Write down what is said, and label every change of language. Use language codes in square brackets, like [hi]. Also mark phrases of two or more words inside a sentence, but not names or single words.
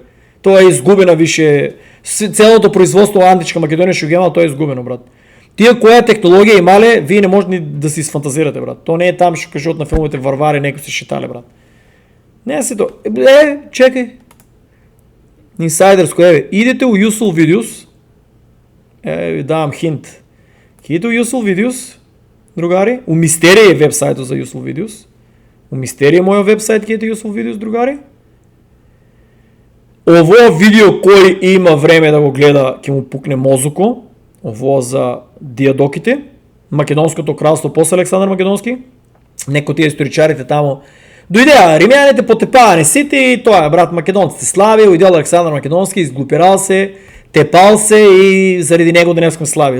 [mk] Тоа е изгубена више, целото производство античка Македонија што ги имал, тоа е изгубено, брат. Тие која технологија имале, вие не можете да си сфантазирате, брат. Тоа не е таму што кажуват на филмите варвари, некои се шетале, брат. Не се тоа. Чекај. Инсайдерско, идете у Useful Videos. Ви давам хинт. Идете у Useful Videos, другари. У Мистерија е вебсајтот за Useful Videos. У Мистерија мојот вебсајт ќе е Useful Videos, другари. Ово видео кој има време да го гледа, ќе му пукне мозоко. Ово за диадоките. Македонското кралство после Александар Македонски. Некои тие историчарите таму дојдеа римјаните потепаани сите и тоа е, брат, македонците слави, уидел Александар Македонски, изглупирал се, тепал се и заради него денеска слави.